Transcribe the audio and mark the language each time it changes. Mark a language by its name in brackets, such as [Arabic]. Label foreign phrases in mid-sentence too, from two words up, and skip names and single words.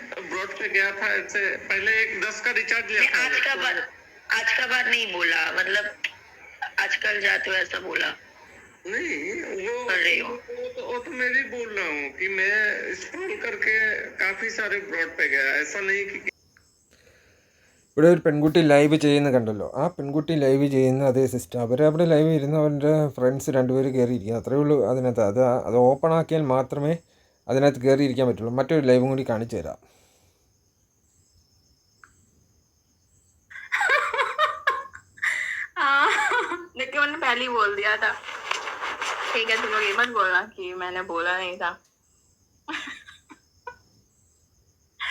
[Hindi] ब्रॉड पे गया था, ऐसे पहले एक 10 का रिचार्ज लिया था। आज का बात नहीं बोला, मतलब आजकल जाते हो ऐसा बोला नहीं, वो तो मैं भी बोल रहा हूँ कि मैं स्क्रॉल करके काफी सारे ब्रॉड पे गया, ऐसा नहीं कि [Malayalam] ഇവിടെ ഒരു പെൺകുട്ടി ലൈവ് ചെയ്യുന്ന കണ്ടല്ലോ. ആ പെൺകുട്ടി ലൈവ് ചെയ്യുന്ന അതേ സിസ്റ്റം. അവരവിടെ ലൈവ് ഇരുന്ന് അവരുടെ ഫ്രണ്ട്സ് 2 പേര് കയറിയിരിക്കുക, അത്രയേ ഉള്ളൂ അതിനകത്ത്. അത് ഓപ്പൺ ആക്കിയാൽ മാത്രമേ അതിനകത്ത് കയറിയിരിക്കാൻ പറ്റുള്ളൂ. മറ്റൊരു ലൈവും കൂടി കാണിച്ചു തരാം. [Hindi] देखिए मैंने पहले ही बोल दिया था, ठीक है, तुम लोग ये मत बोलना कि मैंने बोला नहीं था।